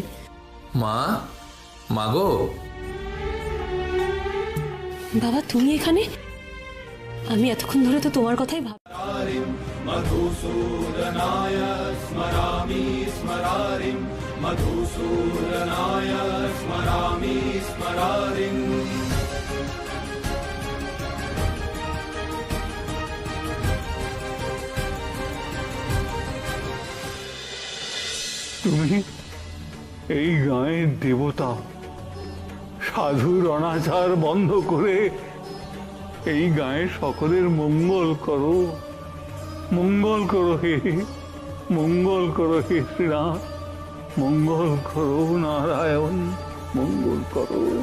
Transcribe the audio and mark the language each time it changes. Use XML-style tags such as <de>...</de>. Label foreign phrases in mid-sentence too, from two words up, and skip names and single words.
<bn>মা, মাগো। বাবা তুমি এখানে? আমি এতক্ষণ ধরে তো তোমার কথাই ভাব।</bn> <sa>मधुसूदनाय स्मरामि स्मरारिं मधुसूदनाय स्मरामि स्मरारिं।</sa> <bn>তুমি এই গাঁয়ের দেবতা, সাধুর অনাচার বন্ধ করে এই গাঁয়ের সকলের মঙ্গল করো, মঙ্গল করো হে, মঙ্গল করো হে শ্রীনাথ, মঙ্গল করো নারায়ণ, মঙ্গল করো।</bn>